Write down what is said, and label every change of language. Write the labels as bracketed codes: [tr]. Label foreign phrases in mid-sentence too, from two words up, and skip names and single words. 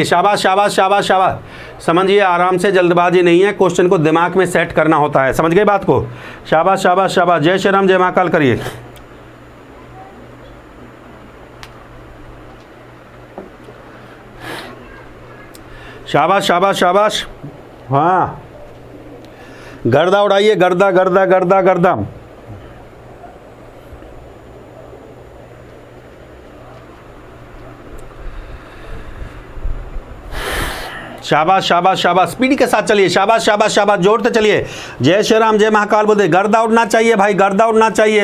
[hi] शाबाश शाबाश शाबाश शाबाश, समझिए आराम से, जल्दबाजी नहीं है, क्वेश्चन को दिमाग में सेट करना होता है, समझ गए बात को? शाबाश शाबाश शाबाश, जय श्री राम, जय महाकाल करिए। शाबाश शाबाश शाबाश, हाँ गर्दा उड़ाइए, गर्दा गर्दा गर्दा गर्दा। शाबाश शाबाश शाबाश, स्पीड के साथ चलिए, शाबाश शाबाश शाबाश, जोड़ते चलिए। जय श्री राम, जय महाकाल बोलते, गर्दा उड़ना चाहिए भाई, गर्दा उड़ना चाहिए।